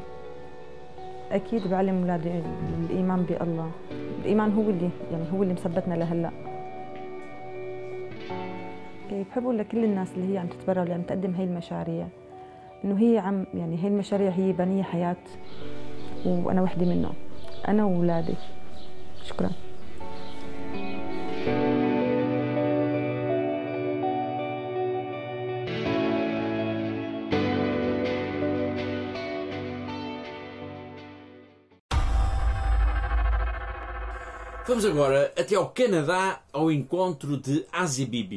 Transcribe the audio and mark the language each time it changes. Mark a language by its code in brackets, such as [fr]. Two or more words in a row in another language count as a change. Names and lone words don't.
[ar] أكيد بعلم أولادي الإيمان بالله، الإيمان هو اللي مثبتنا لهلا. بحب أقول لكل الناس اللي هي عم تتبرع واللي عم تقدم هاي المشاريع إنه هي هاي المشاريع هي بنية حياة، وأنا وحدة منهم، أنا وأولادي. شكرا. [pt] Vamos agora até ao Canadá, ao encontro de Asia Bibi.